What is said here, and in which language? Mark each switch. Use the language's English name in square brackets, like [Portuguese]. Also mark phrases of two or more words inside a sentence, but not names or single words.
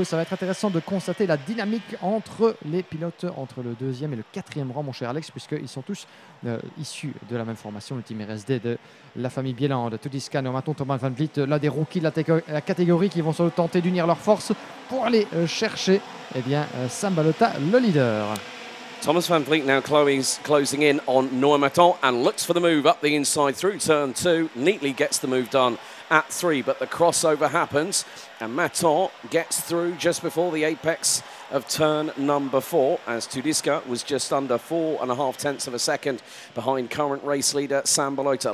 [French] Ça va être intéressant de constater la dynamique entre les pilotes, entre le 2e et le 4e rang, mon cher Alex, puisqu'ils sont tous issus de la même formation, le team RSD de la famille Bieland, Tudisca, Normaton, Thomas van Vliet, l'un des rookies de la catégorie qui vont se tenter d'unir leurs forces pour aller chercher Sam Balota, le leader. [English] Thomas van Vliet now closing in on Noah Maton and looks for the move up the inside through turn 2. Neatly gets the move done at 3, but the crossover happens and Maton gets through just before the apex of turn number 4 as Tudiska was just under 4.5 tenths of a second behind current race leader Sam Balota.